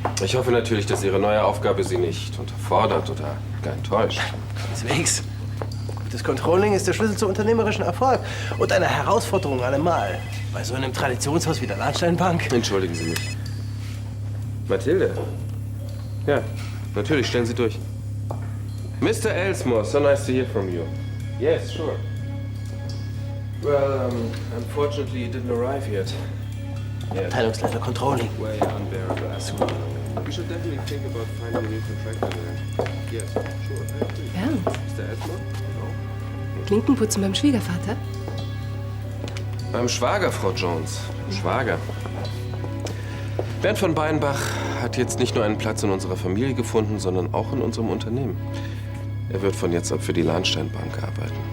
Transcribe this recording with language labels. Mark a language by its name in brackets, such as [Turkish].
[German] Ich hoffe natürlich, dass Ihre neue Aufgabe Sie nicht unterfordert oder gar enttäuscht. Keineswegs. Das Controlling ist der Schlüssel zu unternehmerischem Erfolg und einer Herausforderung allemal. Bei so einem Traditionshaus wie der Lahnsteinbank. Entschuldigen Sie mich. Mathilde? Ja, natürlich, stellen Sie durch. [English] Mr. Elsmore, so nice to hear from you. Yes, sure. Well, unfortunately, it didn't arrive yet. [German] Abteilungsleiter Controlling. [English] Way unbearable. We should definitely think about finding a new contractor there. Yes, sure. [German] Ja. [English] Mr. Elsmore? [German] Klinkenputzen beim Schwiegervater? Beim Schwager, Frau Jones. Schwager. Bernd von Beinbach hat jetzt nicht nur einen Platz in unserer Familie gefunden, sondern auch in unserem Unternehmen. Er wird von jetzt ab für die Lahnsteinbank arbeiten.